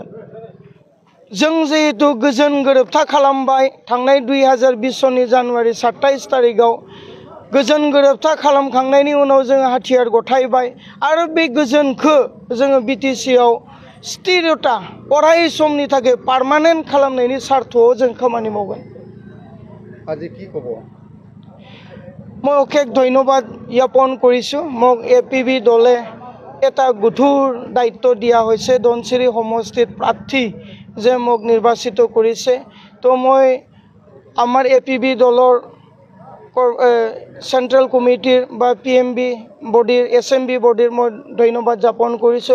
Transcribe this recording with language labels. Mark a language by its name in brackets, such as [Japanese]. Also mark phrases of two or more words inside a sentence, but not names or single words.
[Bodo] जों जिहेतु गोजोन गोरोबथा खालामबाय थांनाय 2020 सननि जानुवारि 27 तारिखआव गोजोन गोरोबथा खालामखांनायनि उनाव जोङो हाथियार गथायबाय। आरो बे गोजोनखौ जोङो बिटिसिआव स्थिरता अराय समनि थाखाय पार्मानेन्ट खालामनायनि सार्थआव जों खामानि मावगोन। [Assamese] আজি কি ক'ব? মই অশেষ ধন্যবাদ জ্ঞাপন কৰিছোঁ। মোক এপিবি দলে এটা গধুৰ দায়িত্ব দিয়া হৈছে ধনশিৰি সমষ্টিত প্ৰাৰ্থী যে মোক নিৰ্বাচিত কৰিছে। তো মই আমাৰ এপিবি দলৰ [English] central committee [Assamese] বা PMB বডিৰ SMB বডিৰ মই ধন্যবাদ জ্ঞাপন কৰিছোঁ।